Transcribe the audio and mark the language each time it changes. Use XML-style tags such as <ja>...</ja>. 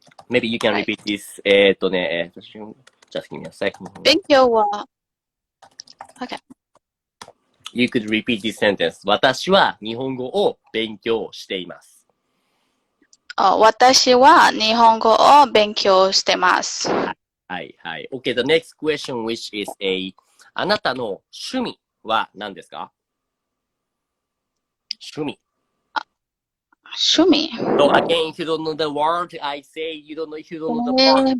<en>Maybe you can repeat this. Just give me a second.</en> <ja>勉強は</ja> <en>Okay. You could repeat this sentence.</en> <ja>私は日本語を勉強しています。私は日本語を勉強してます。はい。</ja> <en>Okay, the next question which is</en> <ja>あなたの趣味は何ですか? 趣味。</ja> <en>So again, if you don't know the word, I say you don't know if you don't know the word.</en>